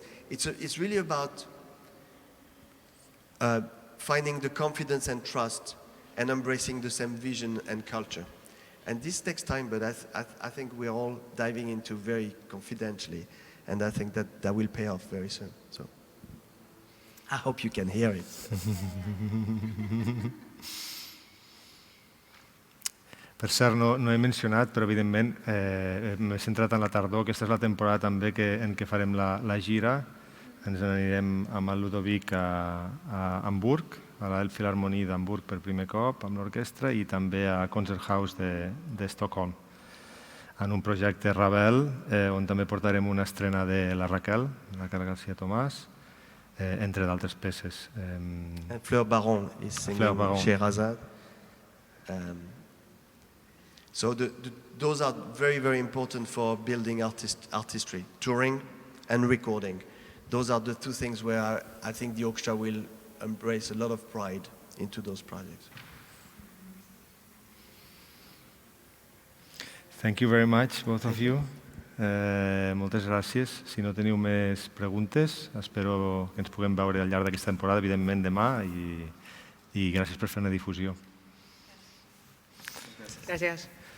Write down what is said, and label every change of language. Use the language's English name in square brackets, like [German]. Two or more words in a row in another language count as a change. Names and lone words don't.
[English] It's really about finding the confidence and trust and embracing the same vision and culture. And this takes time, but I think we're all diving into very confidentially, and I think that will pay off very soon. So I hope you can hear it. [Catalan] Per cert, no he mencionat, però evidentment m'he centrat en la tardor. Aquesta és la temporada també en què farem la gira. Ens anirem amb el Ludovic a Hamburg, a l'Elbphilharmonie d'Hamburg per primer cop amb l'orquestra, i també a Concerthaus d'Estocolm, en un projecte Ravel, on també portarem una estrena de la Raquel García Tomàs, entre d'altres peces. [English] And Fleur Baron is singing Scheherazade. So those are very, very important for building artistry, touring and recording. Those are the two things where I think the orchestra will embrace a lot of pride into those projects. Thank you very much, both of you. [Catalan] Moltes gràcies. Si no teniu més preguntes, espero que ens puguem veure al llarg d'aquesta temporada, evidentment demà, i gràcies per fer una difusió. Gracias.